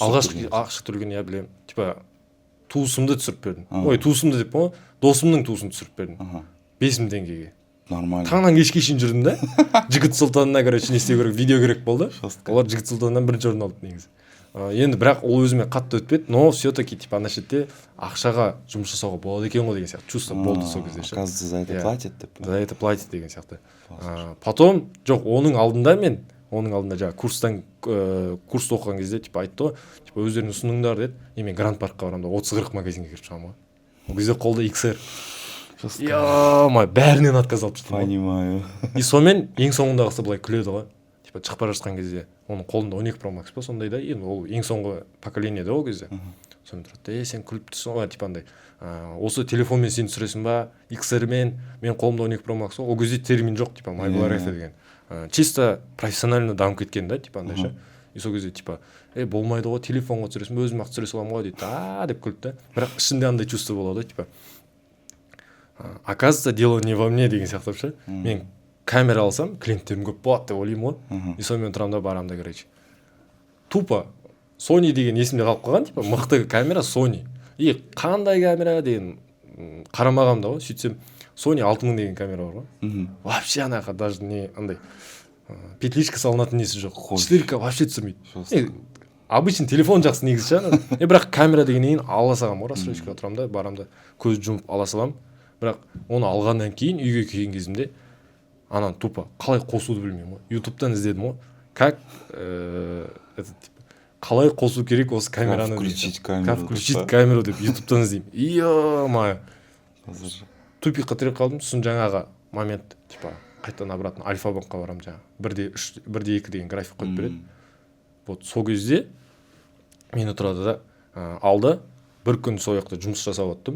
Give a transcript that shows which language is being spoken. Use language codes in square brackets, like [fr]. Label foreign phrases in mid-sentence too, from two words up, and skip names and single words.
[kk] Алғашқы ақша төлеген я білемін. Типа туысымды түсіріп бердім. Ой, туысымды деп қой, досымның туысын түсіріп бердім. 5 000 теңгеге. [ru] Нормально. [kk] Таңнан кешке шейін жүрдім да. Жігіт Сұлтанына, короче, не істеу керек, видео керек болды. Олар Жігіт Сұлтаннан бірінші орын алды негізі. Енді бірақ ол өзіме қатты өтпеді, [ru] но все-таки [kk] типа ана шетте ақшаға жұмыс жасауға болады екен ғой деген сияқты чувство болды сол кезде ше. [ru] Оказывается, за это платят деп. За это платят [kk] деген сияқты. Потом жоқ, оның алдында жаңа курстан курс оқыған кезде типа айтты ғой, типа өздерің ұсыныңдар деді. Мен Гранд Паркқа барамын да 30-40 магазинге кіріп шығамын ғой. Ол кезде қолда XR. Бәрінен отказ алып шықтым. [ru] Понимаю. [kk] И сонымен ең соңындағысы былай күледі ғой. Типа шығып бара жатқан кезде оның қолында 12 Pro Max па сондай да, енді ол ең соңғы поколение да ол кезде. Сонымен тұрады, сен күліп тұрсың ғой, типа андай осы телефонмен сен түсіресің ба, XR-мен, мен қолымда 12 Pro Max, ол кезде термин жоқ, типа мотобиография деген. [ru] Чисто профессионально [kk] дамып кеткен да, типа андай ше. И сол кезде типа болмайды ғой, телефонға түсіресің, өзім ақ түсіре саламын ғой дейді. Деп күлді да. Бірақ ішінде андай чувство болады, [ru] типа оказывается, дело не во мне [kk] деген сияқты ше. Мен камера алсам, клиенттерім көп болады деп ойлаймын ғой. И сонымен тұрамын да, барамын да, короче. Тупо Sony деген есімде қалып қалған, типа мықты камера Sony. И қандай камера деген қарамағам да ғой. Сөйтсем Sony 6000 деген камера бар ғой. Вообще анаға даже не андай петличка салынатын несі жоқ. 4К вообще түсірмейді. [ru] Обычный телефон [kk] жақсы негізі ше. Бірақ камера дегеннен кейін ала саламын ғой, рассрочка тұрамын да, барамын да, көз жұмып ала саламын. бірақ оны алғаннан кейін үйге келген кезімде ананы тупо қалай қосуды білмеймін ғой. ютубтан іздедім ғой, как қалай қосу керек осы камераны, [ru] как включить камеру [kk] деп ютубтан іздеймін. Ё-моё, тупикқа тіреп қалдым. сосын жаңағы момент типа қайтадан обратно Альфа-банкқа барамын, жаңағы 1:2 деген график қойып береді. Вот сол кезде мені тұрады да алды, бір күн сол жақта жұмыс жасап оттым.